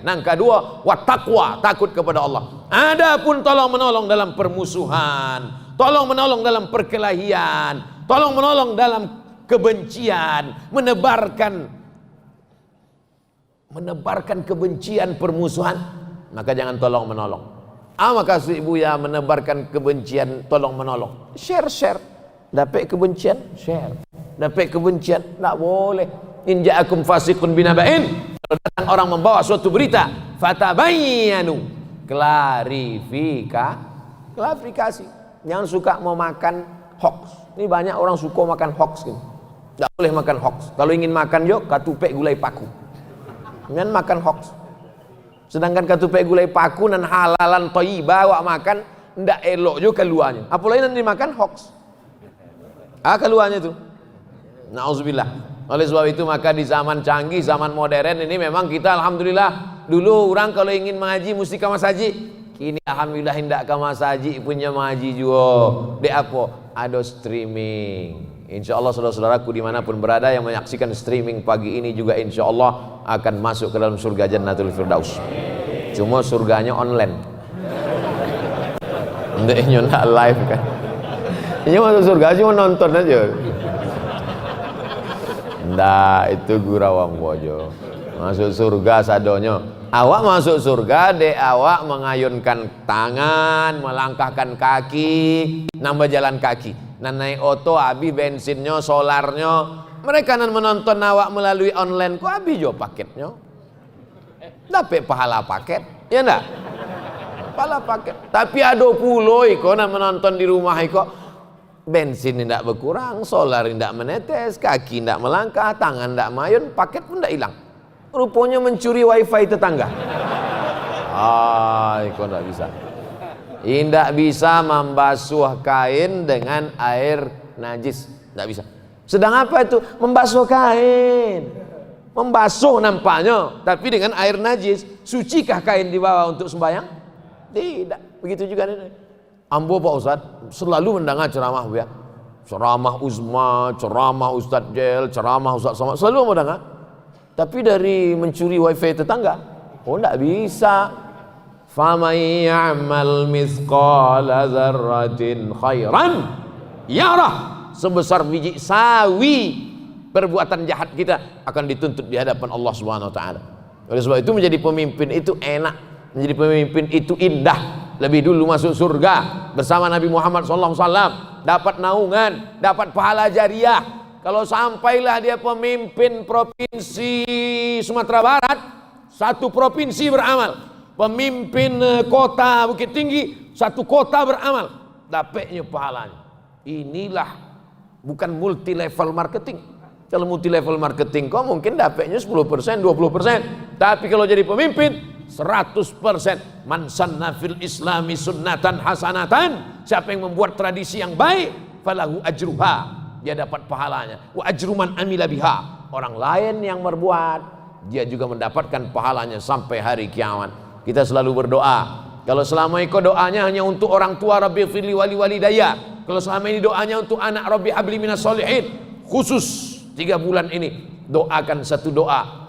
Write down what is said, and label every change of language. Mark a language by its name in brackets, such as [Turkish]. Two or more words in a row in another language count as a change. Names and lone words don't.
[Indonesian] Yang kedua [Arabic] والتقوى, [Indonesian] takut kepada Allah. Adapun tolong menolong dalam permusuhan, tolong menolong dalam perkelahian, tolong menolong dalam kebencian, menebarkan kebencian, permusuhan, maka jangan tolong menolong. Maka ibu ya menebarkan kebencian, tolong menolong. Share. Dapat kebencian, share. Dapat kebencian, tak boleh. [Arabic] إن جاءكم فاسق بنبإ. [Indonesian] Kalau datang orang membawa suatu berita, fatabayyanu, klarifikasi. Jangan suka mau makan hoax. Ini banyak orang suka makan hoax gitu. Tak boleh makan hoax. Kalau ingin makan yuk katupek gulai paku. Jangan makan hoax. Sedangkan katupek gulai paku dan [Arabic] حلالا طيبة [Indonesian] awak makan ndak elok juga keluarnya. Apalagi nanti makan hoax. Keluarnya itu. Nauzubillah. Oleh sebab itu maka di zaman canggih, zaman modern ini memang kita alhamdulillah, dulu orang kalau ingin mengaji mesti ke masjid. Kini alhamdulillah hendak ke masjid punya mengaji juga. Dek apa? Ada streaming. Insyaallah saudara-saudaraku dimanapun berada yang menyaksikan streaming pagi ini juga insyaallah akan masuk ke dalam surga Jannatul Firdaus. Cuma surganya online. Ndeknya ndak live kan. Ini masuk surga cuma nonton aja. Ndak, itu gurawang bojo. Masuk surga sadonyo. Awak masuk surga dek awak mengayunkan tangan, melangkahkan kaki, nambah jalan kaki. Nan naik oto habis bensinnya, solarnya. Mereka nan menonton awak melalui online kok habis jo paketnya. Dapat pahala paket, ya ndak? Pahala paket. Tapi ada pulo iko nan menonton di rumah iko. Bensin tidak berkurang, solar tidak menetes, kaki tidak melangkah, tangan tidak mayun, paket pun tidak hilang. Rupanya mencuri wifi tetangga. Kok tidak bisa. Tidak bisa membasuh kain dengan air najis, tidak bisa. Sedang apa itu? Membasuh kain. Membasuh nampaknya, tapi dengan air najis. Sucikah kain di bawah untuk sembahyang? Tidak. Begitu juga ini. Ambo Pak Ustaz selalu mendengar ceramah ya. Ceramah Uzma, ceramah Ustaz Jel, ceramah Ustaz Somad, selalu ambo dengar. Tapi dari mencuri wifi tetangga, enggak bisa. [Arabic] فمن يعمل مثقال ذرة خيرا يره. [Indonesian] Sebesar biji sawi perbuatan jahat kita akan dituntut di hadapan Allah [Arabic] سبحانه وتعالى. [Indonesian] Oleh sebab itu menjadi pemimpin itu enak, menjadi pemimpin itu indah. Lebih dulu masuk surga bersama Nabi Muhammad SAW, dapat naungan, dapat pahala jariah. Kalau sampailah dia pemimpin provinsi Sumatera Barat, satu provinsi beramal. Pemimpin kota Bukit Tinggi, satu kota beramal, dapatnya pahalanya. Inilah bukan [English] multi level marketing. [Indonesian] Kalau [English] multi level marketing [Indonesian] kok mungkin dapatnya 10%, 20%. Tapi kalau jadi pemimpin 100%. [Arabic] من سن في الإسلام سنة حسنة, [Indonesian] siapa yang membuat tradisi yang baik, [Arabic] فله أجرها, [Indonesian] dia dapat pahalanya. [Arabic] وأجر من عمل بها, [Indonesian] orang lain yang berbuat, dia juga mendapatkan pahalanya sampai hari kiamat. Kita selalu berdoa. Kalau selama ini doanya hanya untuk orang tua, [Arabic] رب اغفر لي ولوالدي. [Indonesian] Kalau selama ini doanya untuk anak, [Arabic] رب هب لي من الصالحين. [Indonesian] Khusus 3 bulan ini doakan satu doa.